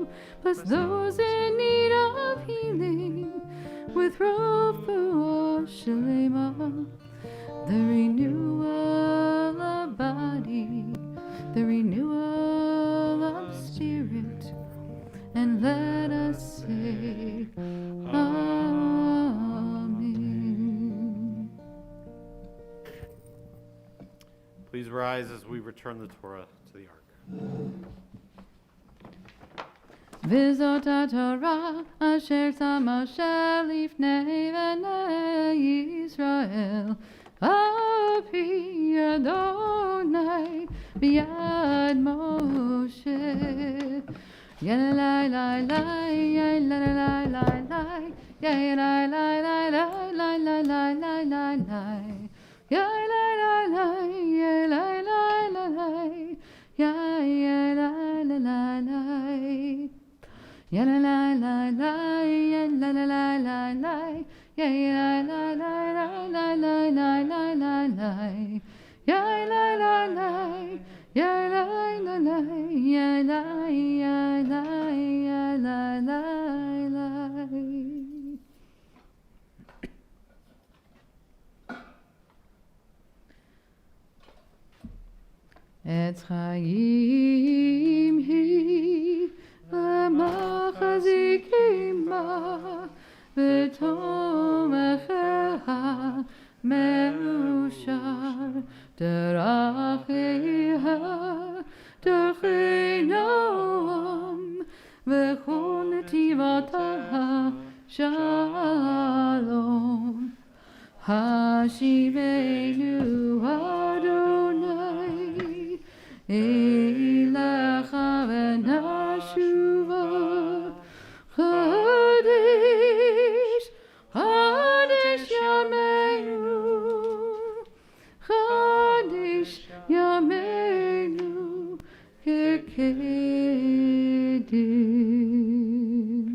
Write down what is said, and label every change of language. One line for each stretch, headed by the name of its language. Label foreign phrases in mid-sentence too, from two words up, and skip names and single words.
English: Bless those in need of healing with
Hebrew: רפואה שלמה,
English: the renewal of body, the renewal of spirit, and let us say Amen. Please rise as we return the Torah to the Ark.
Hebrew: וזאת התורה אשר שם משה לפני בני ישראל, אפי אדני ביד משה. Yalai lai lai, yai lai lai lai lai, yai lai lai lai lai lai lai lai lai lai lai, yai lai lai lai, yai lai lai lai lai, yai lai lai lai lai. Ya la la la la, ya la la la la la, ya la la la la la la la la la, ya la la la, ya la la la, ya la ya la ya la la la. עץ חיים היא למחזיקים ותומכיה מאושר דרכיה דרכי נעם וכל נתיבותיה שלום. השיבנו אדני אליך ונשובה חדש, חדש ימינו, חדש ימינו כקדם.